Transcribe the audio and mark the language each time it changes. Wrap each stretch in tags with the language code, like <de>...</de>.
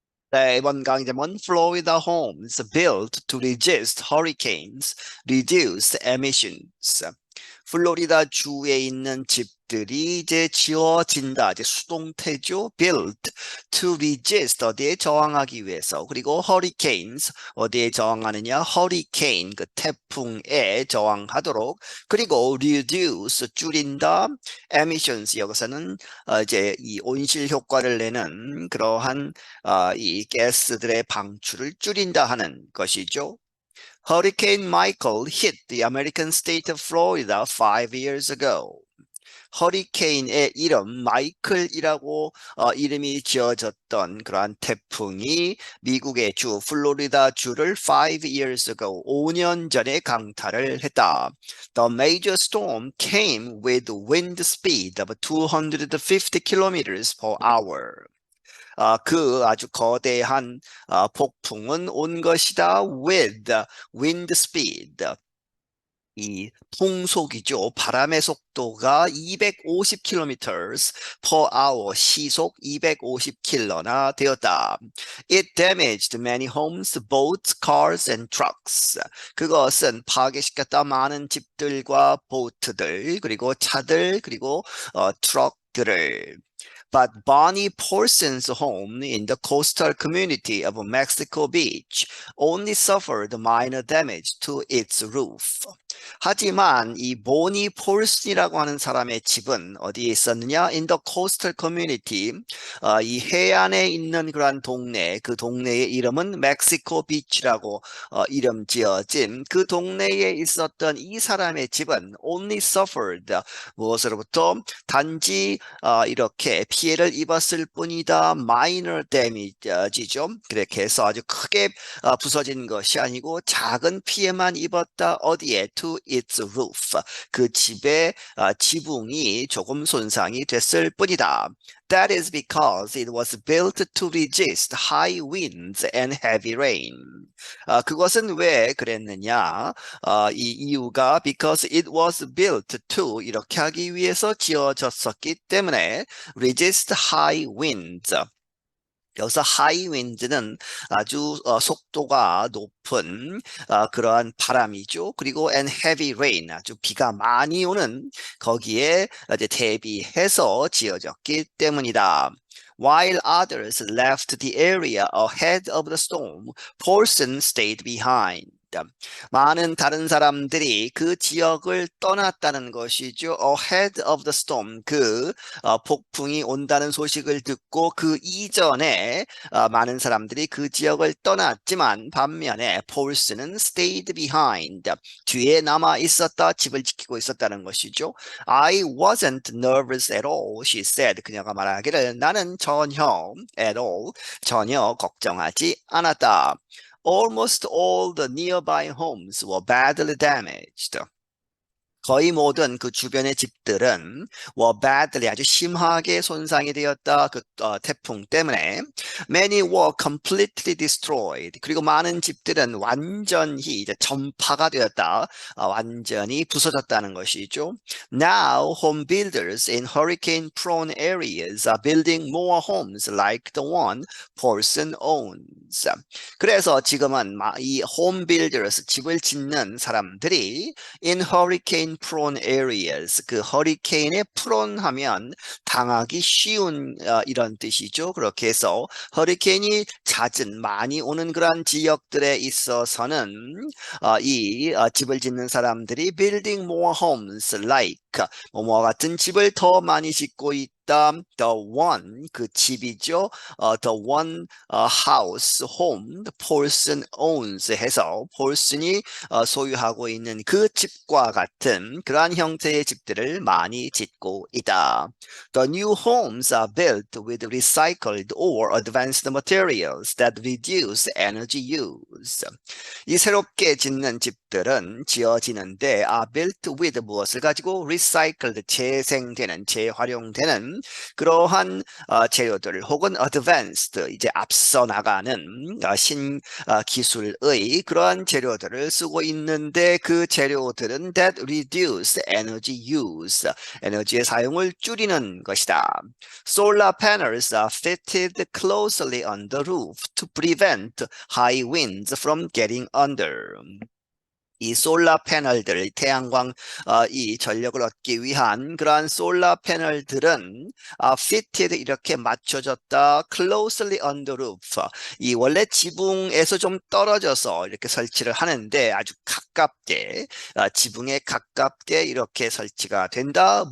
<ko>네, 이번 강좌는</ko> <en>Florida homes built to resist hurricanes, reduce emissions.</en> <ko>플로리다 주에 있는 집들이 이제 지어진다. 이제 수동태죠.</ko> <en>built to resist</en> <ko>어디에 저항하기 위해서. 그리고 hurricanes 어디에 저항하느냐? hurricane 그 태풍에 저항하도록. 그리고 reduce 줄인다. emissions 여기서는 이제 이 온실 효과를 내는 그러한 이 가스들의 방출을 줄인다 하는 것이죠.</ko> <en>Hurricane Michael hit the American state of Florida 5 years ago.</en> <ko>허리케인의 이름 마이클이라고 이름이 지어졌던 그러한 태풍이 미국의 주 플로리다 주를</ko> <en>5 years ago</en> <ko>5년 전에 강타를 했다.</ko> <en>The major storm came with wind speed of 250 kilometers per hour.</en> <ko>그 아주 거대한 폭풍은 온 것이다.</ko> <en>with wind speed.</en> <ko>이 풍속이죠. 바람의 속도가 250km</ko> <en>per hour,</en> <ko>시속 250km나 되었다.</ko> <en>It damaged many homes, boats, cars, and trucks.</en> <ko>그것은 파괴시켰다 많은 집들과 보트들, 그리고 차들, 그리고 트럭들을.</ko> <en>But Bonnie Paulson's home in the coastal community of Mexico Beach only suffered minor damage to its roof.</en> <ko>하지만 이 보니 폴슨이라고 하는 사람의 집은 어디에 있었느냐?</ko> <en>In the coastal community,</en> <ko>이 해안에 있는 그러한 동네, 그 동네의 이름은 멕시코 비치라고 이름 지어진 그 동네에 있었던 이 사람의 집은</ko> <en>only suffered</en> <ko>무엇으로부터 단지 이렇게 피해를 입었을 뿐이다.</ko> <en>minor damage죠.</en> <ko>그렇게 해서 아주 크게 부서진 것이 아니고 작은 피해만 입었다. 어디에?</ko> <en>To its roof.</en> <ko>그 집의 지붕이 조금 손상이 됐을 뿐이다.</ko> <en>That is because it was built to resist high winds and heavy rain.</en> <ko>그것은 왜 그랬느냐? 이 이유가</ko> <en>because it was built to</en> <ko>이렇게 하기 위해서 지어졌었기 때문에</ko> <en>resist high winds.</en> <ko>여기서 high wind는 아주 속도가 높은 그러한 바람이죠. 그리고</ko> <en>and heavy rain,</en> <ko>아주 비가 많이 오는 거기에 이제 대비해서 지어졌기 때문이다.</ko> <en>While others left the area ahead of the storm, Paulson stayed behind.</en> <ko>많은 다른 사람들이 그 지역을 떠났다는 것이죠.</ko> <en>Ahead of the storm,</en> <ko>그 폭풍이 온다는 소식을 듣고 그 이전에 많은 사람들이 그 지역을 떠났지만 반면에 폴스는</ko> <en>stayed behind,</en> <ko>뒤에 남아 있었다, 집을 지키고 있었다는 것이죠.</ko> <en>I wasn't nervous at all, she said.</en> <ko>그녀가 말하기를 나는 전혀</ko> <en>at all,</en> <ko>전혀 걱정하지 않았다.</ko> <en>Almost all the nearby homes were badly damaged.</en> <ko>거의 모든 그 주변의 집들은</ko> <en>were badly</en> <ko>아주 심하게 손상이 되었다. 그 태풍 때문에</ko> <en>many were completely destroyed.</en> <ko>그리고 많은 집들은 완전히 이제 전파가 되었다. 완전히 부서졌다는 것이죠.</ko> <en>Now home builders in hurricane prone areas are building more homes like the one Paulson owns.</en> <ko>그래서 지금은 이</ko> <en>home builders</en> <ko>집을 짓는 사람들이</ko> <en>in hurricane prone areas,</en> <ko>그 허리케인에 prone 하면 당하기 쉬운 이런 뜻이죠. 그렇게 해서 허리케인이 잦은 많이 오는 그런 지역들에 있어서는 이 집을 짓는 사람들이</ko> <en>building more homes like</en> <ko>뭐뭐 같은 집을 더 많이 짓고 있다.</ko> <en>The one</en> <ko>그 집이죠.</ko> <en>The one house home Paulson owns</en> <ko>해서 폴슨이 소유하고 있는 그 집과 같은 그러한 형태의 집들을 많이 짓고 있다.</ko> <en>The new homes are built with recycled or advanced materials that reduce energy use.</en> <ko>이 새롭게 짓는 집들은 지어지는데</ko> <en>are built with</en> <ko>무엇을 가지고 recycled 재생되는 재활용되는 그러한 재료들 혹은</ko> <en>advanced</en> <ko>이제 앞서 나가는 신 기술의 그러한 재료들을 쓰고 있는데 그 재료들은</ko> <en>that reduce energy use</en> <ko>에너지의 사용을 줄이는 것이다.</ko> <en>Solar panels are fitted closely on the roof to prevent high winds from getting under.</en> <ko>이 솔라 패널들, 태양광 이 전력을 얻기 위한 그러한 솔라 패널들은 fitted 이렇게 맞춰졌다.</ko> <en>closely on the roof.</en> <ko>이 원래 지붕에서 좀 떨어져서 이렇게 설치를 하는데 아주 가깝게 지붕에 가깝게 이렇게 설치가 된다.</ko>